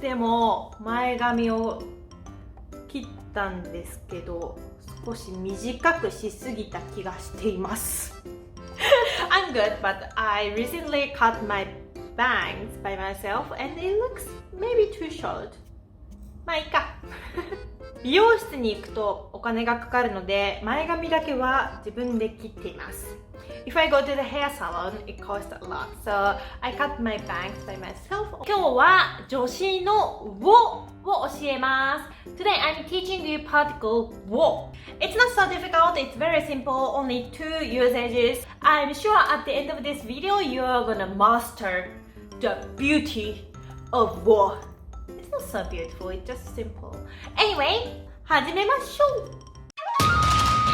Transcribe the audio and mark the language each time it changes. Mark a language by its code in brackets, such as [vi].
[ja] でも、前髪を切ったんですけど、少し短くしすぎた気がしています。 [en] I'm good, but I recently cut my bangs by myself and it looks maybe too short. [ja] まあいいか。美容室に行くとお金がかかるので、前髪だけは自分で切っています。 [en] If I go to the hair salon, it costs a lot, so I cut my bangs by myself. [ja] 今日は助詞のを教えます。 [en] Today I'm teaching you particle を。 It's not so difficult, it's very simple, only 2 usages. I'm sure at the end of this video you are gonna master the beauty of を。 It's not so beautiful, it's just simple. Anyway, [ja] 始めましょう。